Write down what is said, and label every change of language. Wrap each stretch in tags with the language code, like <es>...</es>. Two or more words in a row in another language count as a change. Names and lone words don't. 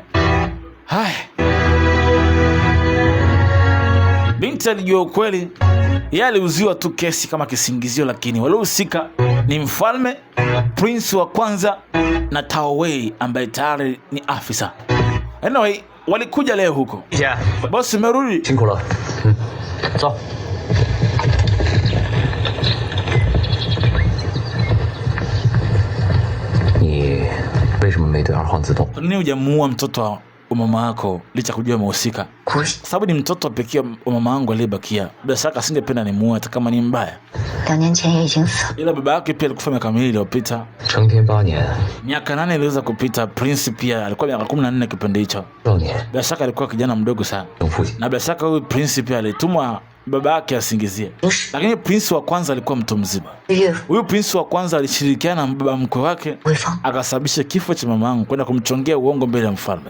<sw>Hai. Binti alijua ukweli. Yeye aliuziwa tu kesi kama kisingizio, lakini waliohusika ni mfalme, prince wa kwanza na Tao Wei ambaye tayari ni afisa. Anyway, walikuja leo huko. Yeah. Boss umerudi.</sw> <zh>辛苦了。走。你为什么没对二皇子动？</zh> <sw>Kwa nini hujamuua mtoto wa mama yako licha kujua mhusika? Kwa sababu ni mtoto pekee wa mama yangu aliyebakia. Bila shaka asingependa nimuue hata kama ni mbaya.</sw> <zh>2 年前也已经死了。</zh> <sw>Ila baba yake pia alikufa miaka 2 iliyopita.</sw> <zh>成天8年。</zh> <sw>Miaka 8 iliweza kupita. Prince pia alikuwa miaka 14 kipindi hicho.</sw> <zh>6年。</zh> <sw>Bila shaka alikuwa kijana mdogo sana.</sw> <zh>等父亲。</zh> <sw>Na bila shaka huyu prince pia alitumwa baba yake asingizie. Lakini prince wa kwanza alikuwa mtu mzima. Huyu prince wa kwanza alishirikiana na baba mkwe wake akasababisha kifo cha mama yangu kwenda kumchongea uongo mbele ya mfalme.</sw>